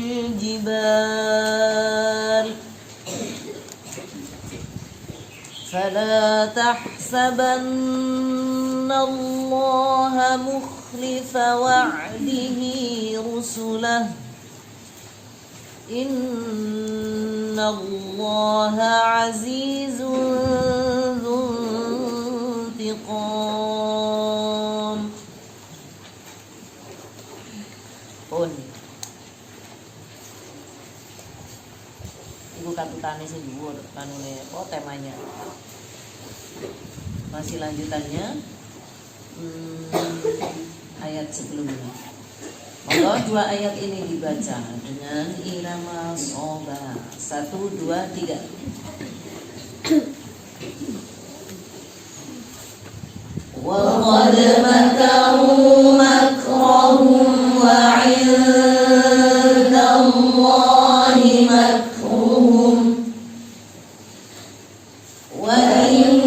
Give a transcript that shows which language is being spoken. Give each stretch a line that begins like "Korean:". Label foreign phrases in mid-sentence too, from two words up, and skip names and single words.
Arabic: الجبال فلا تحسبن الله مخلف وعده رسله إن الله عزيز ذو انتقام.
Javanese: Pun iku katutane sing dhuwur kanune apa temanya.
Indonesian: Masih lanjutannya ayat sebelumnya. Maka dua ayat ini dibaca dengan irama shoba. 1, 2, 3.
Arabic: وَقَدْ مَكَرُوا مَكْرَهُمْ وَعِندَ اللَّهِ مَكْرُهُمْ وَإِنْ